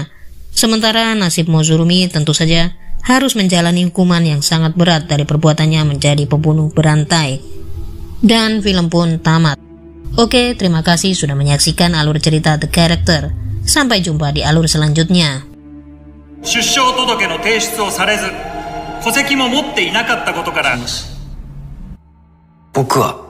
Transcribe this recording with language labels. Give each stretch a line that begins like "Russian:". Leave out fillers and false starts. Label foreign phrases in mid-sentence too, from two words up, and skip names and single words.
Indonesian: Sementara nasib Mozurumi tentu saja harus menjalani hukuman yang sangat berat dari perbuatannya menjadi pembunuh berantai. Dan film pun tamat. Oke, terima kasih sudah menyaksikan alur cerita The Character. Sampai jumpa di alur selanjutnya.
Japanese: 出生届の提出をされず、戸籍も持っていなかったことから、僕は